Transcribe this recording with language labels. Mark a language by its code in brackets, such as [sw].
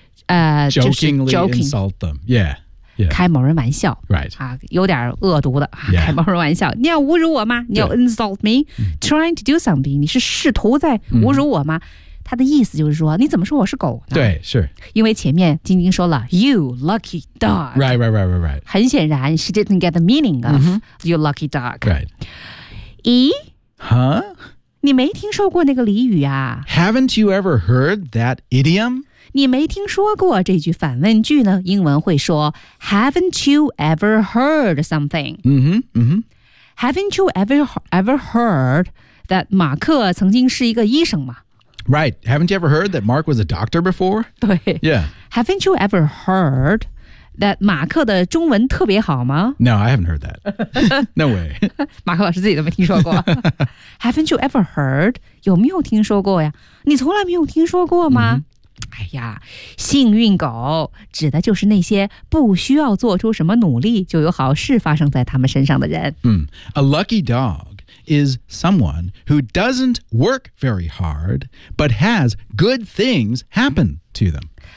[en] jokingly insult them. Yeah. Yeah. [zh] 开某人玩笑、 [en] right. [zh] 啊、有点恶毒的、 [en] yeah. [zh] 开某人玩笑你要侮辱我吗你要 [en] insult me、 yeah. trying to do something [zh] 你是试图在侮辱我吗、mm-hmm. 他的意思就是说你怎么说我是狗呢对是因为前面晶晶说了 [en] you lucky dog right, right, right, right, right. [zh] 很显然 [en] she didn't get the meaning of、mm-hmm. you lucky dog、 right. [zh] 咦、 [en] huh? [zh] 你没听说过那个俚语啊 [en] haven't you ever heard that idiom? [zh] 你没听说过这句反问句呢英文会说 [en] Haven't you ever heard something? Haven't you ever heard that [zh] 马克曾经是一个医生吗 [en] Right. Haven't you ever heard that Mark was a doctor before? [zh] 对。 [en] Yeah. Haven't you ever heard that [zh] 马克的中文特别好吗 [en] No, I haven't heard that. No way. [zh] 马克老师自己都没听说过。 [en] Haven't you ever heard? [zh] 有没有听说过呀你从来没有听说过吗、mm-hmm. 哎呀，幸运狗指的就是那些不需要做出什么努力就有好事发生在他们身上的人。 [en] A lucky dog is someone who doesn't work very hard, but has good things happen to them.